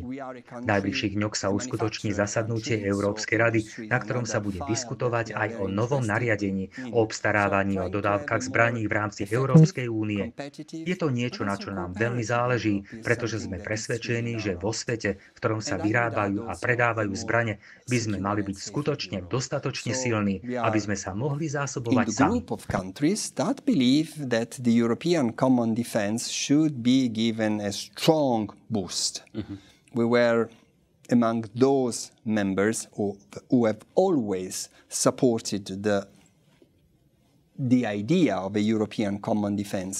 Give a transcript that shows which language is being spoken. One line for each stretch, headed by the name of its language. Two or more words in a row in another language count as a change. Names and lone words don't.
Slovak: V najbližších dňoch sa uskutoční zasadnutie Európskej rady, na ktorom sa bude diskutovať aj o novom nariadení, o obstarávaní o dodávkach zbraní v rámci Európskej únie. Je to niečo, na čo nám veľmi záleží, pretože sme presvedčení, že vo svete, v ktorom sa vyrábajú a predávajú zbrane, by sme mali byť skutočne dostatočne silní, aby sme sa mohli zásobovať sami.
English: We were among those members who have always supported the idea of a European common defense.